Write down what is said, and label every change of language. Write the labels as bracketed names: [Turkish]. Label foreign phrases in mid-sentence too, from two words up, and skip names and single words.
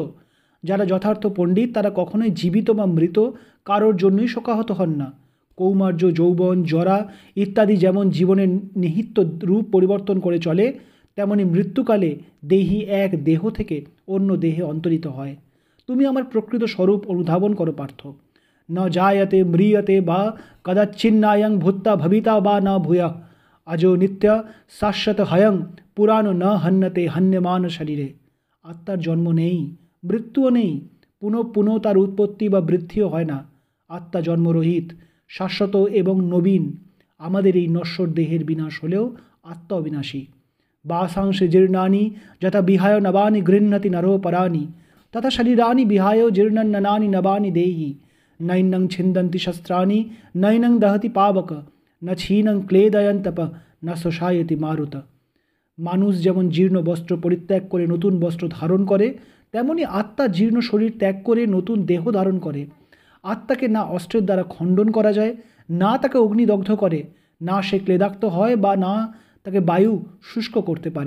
[Bangla] যারা যথার্থ পণ্ডিত, তারা কখনোই জীবিত বা মৃত কারোর জন্যই শোকাহত হন না। কৌমার্য, যৌবন, জরা ইত্যাদি যেমন জীবনের নিহিত রূপ পরিবর্তন করে চলে, তেমনি মৃত্যুকালে দেহি এক দেহ থেকে অন্য দেহে অন্তরিত হয়। তুমি আমার প্রকৃত স্বরূপ অনুধাবন করো পার্থ। [Sanskrit] ন জায়তে ম্রিয়তে বা কদাচ্ছিন্নায়ং ভূত্তা ভবিতা বা ন ভূয়ঃ আজো নিত্য শাশ্বত হয়ং পুরাণ ন হন্যতে হন্যমান শরীরে। [Bangla] আত্মার জন্ম নেই, মৃত্যুও নেই, পুনঃ পুনঃ তার উৎপত্তি বা বৃদ্ধিও হয় না। আত্মা জন্মরহিত, শাশ্বত এবং নবীন। আমাদের এই নশ্বর দেহের বিনাশ হলেও আত্মা অবিনাশী। [Sanskrit] বাসাংশে জীর্ণানি যথা বিহায় নবানি গৃহ্ণতি নরো পরানি, তথা শরীরানি বিহায় জীর্ণন্ননানি নবানি দেহি। নৈনং ছিন্দন্তি শস্ত্রানি নৈনং দহতি পাবক, ন ক্ষীণং ক্লেদয়ন্তপ, ন শোষায়তি মারুত। [Bangla] মানুষ যেমন জীর্ণ বস্ত্র পরিত্যাগ করে নতুন বস্ত্র ধারণ করে, তেমনি আত্মা জীর্ণ শরীর ত্যাগ করে নতুন দেহ ধারণ করে। আত্মাকে না অস্ত্রের দ্বারা খণ্ডন করা যায়, না তাকে অগ্নিদগ্ধ করে, না সে ক্লেদাক্ত হয়, বা না তাকে বায়ু শুষ্ক করতে পারে।